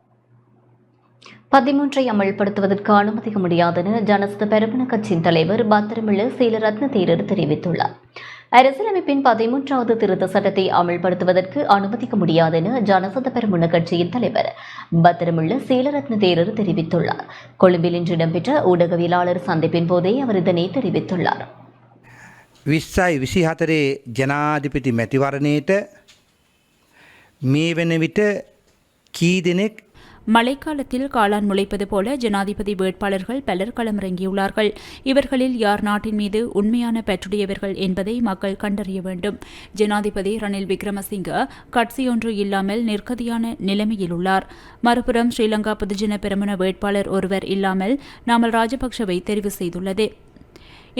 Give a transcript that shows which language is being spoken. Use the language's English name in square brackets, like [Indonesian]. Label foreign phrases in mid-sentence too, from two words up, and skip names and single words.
[Tamil] 13ஐ அமல்படுத்துவதற்கு அனுமதிக்க முடியாது என ஜனசத பெரமுன கட்சியின் தலைவர் பத்திரமிழ சீலரத்ன தேரர் தெரிவித்துள்ளார். அரசியலமைப்பின் 13வது திருத்த சட்டத்தை அமல்படுத்துவதற்கு அனுமதிக்க முடியாது என ஜனசத பெரமுன கட்சியின் தலைவர் பத்திரமுள்ள சீலரத்ன தேரர் தெரிவித்துள்ளார். கொழும்பில் இன்று இடம்பெற்ற ஊடகவியலாளர் சந்திப்பின் போதே அவர் இதனை தெரிவித்துள்ளார். [Sinhala] 2024 ජනාධිපති මැතිවරණයට මේ වන විට කී දෙනෙක් [Tamil] மழைக்காலத்தில் காளான் முளைப்பது போல ஜனாதிபதி வேட்பாளர்கள் பலர் களமிறங்கியுள்ளார்கள். இவர்களில் யார் நாட்டின் மீது உண்மையான பற்றுடையவர்கள் என்பதை மக்கள் கண்டறிய வேண்டும். ஜனாதிபதி ரணில் விக்ரமசிங்க கட்சியொன்று இல்லாமல் நிர்கதியான நிலைமையில் உள்ளார். மறுபுறம் ஸ்ரீலங்கா பொதுஜன பெரமுன வேட்பாளர் ஒருவர் இல்லாமல் நாமல் ராஜபக்ஷவை தெரிவு செய்துள்ளது.